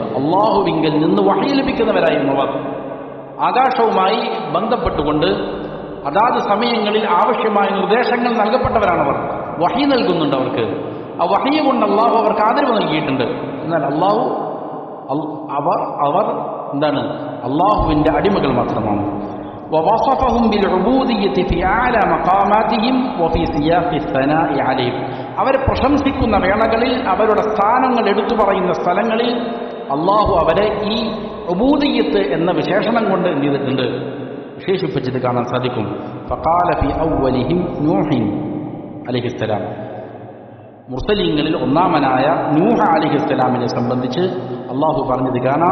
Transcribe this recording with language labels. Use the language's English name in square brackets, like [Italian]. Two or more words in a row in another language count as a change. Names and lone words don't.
[Malayalam] അള്ളാഹുവിങ്കിൽ നിന്ന് വഹി ലഭിക്കുന്നവരായിരുന്നു അവർ. ആകാശവുമായി ബന്ധപ്പെട്ടുകൊണ്ട് അതാത് സമയങ്ങളിൽ ആവശ്യമായ നിർദ്ദേശങ്ങൾ നൽകപ്പെട്ടവരാണവർ. വഹി നൽകുന്നുണ്ട് അവർക്ക്. ആ വഹി കൊണ്ട് അള്ളാഹു അവർക്ക് ആദരവ് നൽകിയിട്ടുണ്ട്. എന്നാൽ അവർ എന്താണ്? അള്ളാഹുവിൻ്റെ അടിമകൾ മാത്രമാണ്. [Arabic] ووصفهم بالعبودية في أعلى مقاماتهم وفي سياق الثناء عليهم, [Malayalam] അവരെ പ്രശംസിക്കുന്ന വേളകളിൽ, അവരുടെ സ്ഥാനങ്ങൾ എടുത്തു പറയുന്ന സ്ഥലങ്ങളിൽ അള്ളാഹു അവരെ ഈ ഉബൂദിയ്യത്ത് എന്ന വിശേഷണം കൊണ്ട് എന്ത് ചെയ്തിട്ടുണ്ട്? വിശേഷിപ്പിച്ചത് കാണാൻ സാധിക്കും. [Arabic] فقال في أولهم نوح عليه السلام, [Malayalam] മുർസലീങ്ങളിൽ ഒന്നാമനായ നൂഹ് അലൈഹിസ്സലാമിനെ സംബന്ധിച്ച് അള്ളാഹു പറഞ്ഞത് കാണാം.